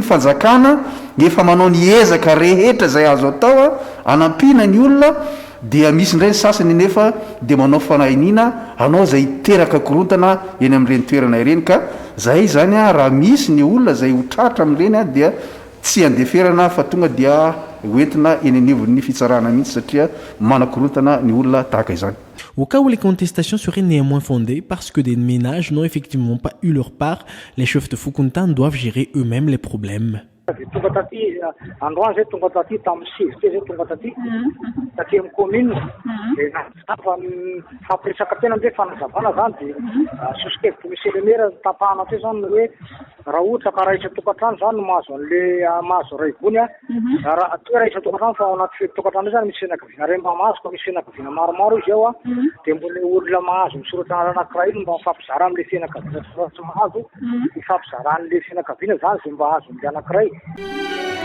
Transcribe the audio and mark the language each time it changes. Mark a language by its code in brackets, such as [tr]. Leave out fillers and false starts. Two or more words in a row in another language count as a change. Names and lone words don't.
[mg] fanjakana efa manao ny ezaka rehetra zay azo atao a anampina ny olona dia misy indray ny sasany nefa dia manao fanahinina anao zay iteraka korontana eny amin'ireny toerana ireny ka zay zany a raha misy ny olona zay hotratra amin'ireny a dia tsy andeferana fa tonga dia hoentina eny anivon'ny fitsarana mihitsy satria manakorontana ny olona tahaka izany. [fr] Au cas où les contestations seraient néanmoins fondées parce que des ménages n'ont effectivement pas eu leur part, les chefs de Fukuntan doivent gérer eux-mêmes les problèmes. [mg] Tonga taty androany zay tonga taty tamin'ny sivy zay tonga taty taty amin'ny commune dia fa fampiresaka tena amin'izay fanazavana zany dia sosikeviko misy le maire tapahana teo zany hoe raha ohatra ka raha isa tokantrano zany mahazo an'le mahazo ray gony a raha toa raha isa tokantrano fa ao anaty tokantrano zany misy fianakaviana ray mba mahazo ka misy fianakaviana maromaro izy ao a dia mbony olona mahazo misoratra anankiray mba mifampizara amin'le fianakaviana tsy mahazo mifampizara an'le fianakaviana zany zay mba hazo amin'le anankiray.